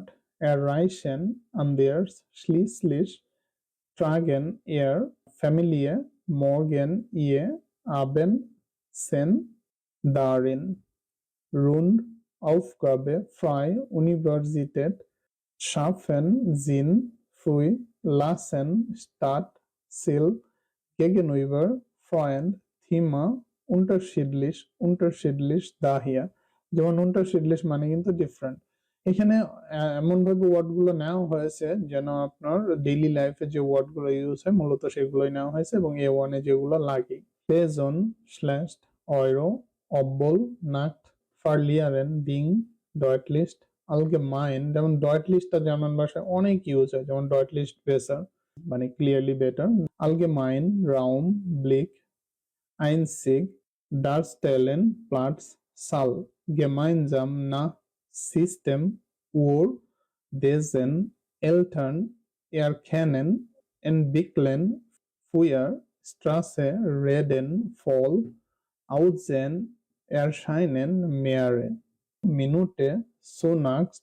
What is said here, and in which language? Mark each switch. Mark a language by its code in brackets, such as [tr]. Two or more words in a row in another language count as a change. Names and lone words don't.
[de] erreichen, anders, schließlich, tragen, er, Familie, morgen, ihr, Abend, sen, darin, rund, Aufgabe, frei, Universität, schaffen, Sinn, früh, lassen, Stadt, Ziel, gegenüber, Freund, Thema, unterschiedlich, daher। [bn] যেমন unterschiedlich মানে কিন্তু ডিফারেন্ট। এখানে এমন ভাবে ওয়ার্ড গুলো নেওয়া হয়েছে যেন আপনার [en] daily life [bn] যে ওয়ার্ড গুলো ইউজ হয় মূলত সেগুলোই নেওয়া হয়েছে এবং A1 এ যেগুলো লাগে। [de] Person, schlecht, Euro, obwohl, Nacht, verlieren, Ding, deutlich, allgemein। [bn] যেমন deutlichটা জার্মান ভাষায় অনেক ইউজ হয়, যেমন [de] deutlich besser [bn] মানে [en] clearly better, [de] allgemein, Raum, Blick, einzig, darstellen, Platz, Saal, gemeinsam, nach, System, Uhr, Dessen, Eltern, erkennen, entwickeln, früher, Straße, reden, voll, aussehen, erscheinen, mehrere, Minute, zunächst,